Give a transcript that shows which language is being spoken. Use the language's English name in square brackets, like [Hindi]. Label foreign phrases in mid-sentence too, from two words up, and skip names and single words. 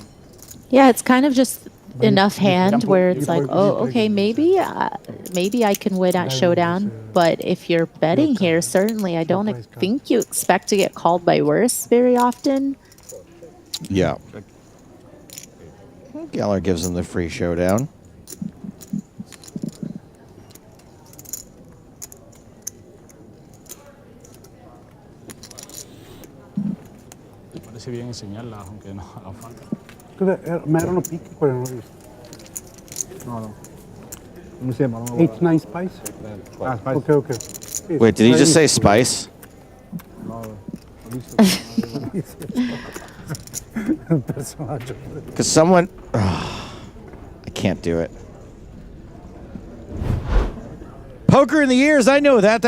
[English] Yeah, it's kind of just enough hand where it's like, oh, okay, maybe I can win at showdown. But if you're betting here, certainly I don't think you expect to get called by worse very often. Yeah. Geller gives him the free showdown. [Spanish] Parece bien enseñarla, aunque no haga falta. [Italian] Ma erano picchi, quelli non ho visto. No. Non mi sembra. [English] 8-9 spice? Spice. Okay. Wait, did he just say spice? No. Because someone... I can't do it. Poker in the Ears, I know that.